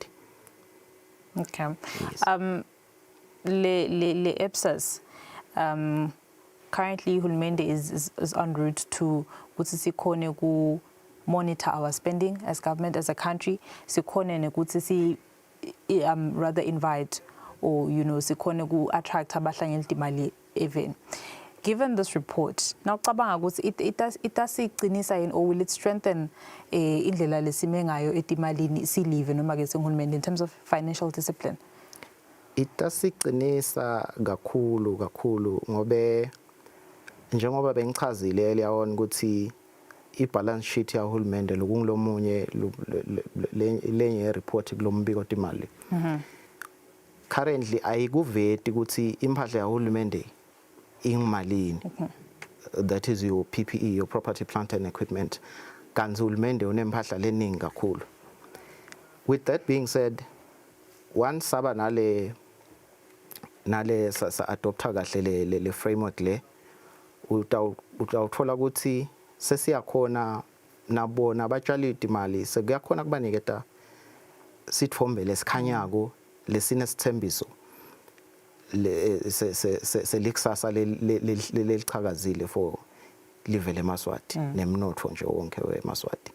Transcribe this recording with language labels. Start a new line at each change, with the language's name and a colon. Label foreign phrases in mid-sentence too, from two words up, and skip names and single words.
English: Okay. Yes. Le EPSAS currently Hulumende is en route to
Swati: ukuthi sikhone ku
English: monitor our spending as government, as a country.
Swati: Sikhone ukuthi si
English: rather invite or
Swati: sikhone ku attract abahlanyeli imali even.
English: Given this report, now
Swati: cabanga ukuthi itasiqinisa yini
English: or will it strengthen
Swati: indlela lesime ngayo etimalini silive noma ke singulumende
English: in terms of financial discipline?
Swati: Itasiqinisa kakhulu ngobe njengoba bengichazile leyawona ukuthi i-
English: balance sheet
Swati: yahulumende lokungilomunye lenye report kulombiko timali. Currently ayikuveti ukuthi impahla yahulumende ingimalini.
English: That is your PPE, your property, plant and equipment.
Swati: Kanti uhulumende unempahla leningi kakhulu.
English: With that being said, once
Swati: saba nale sa adopta kahle le framework le utawuthola ukuthi sesiyakhona nabona abatshali imali sekuyakhona kubaniketa sithombe lesikhanyako lesine sithembiso selikusasa lelichakazile for live leMaswati nemnotho nje wonke weMaswati.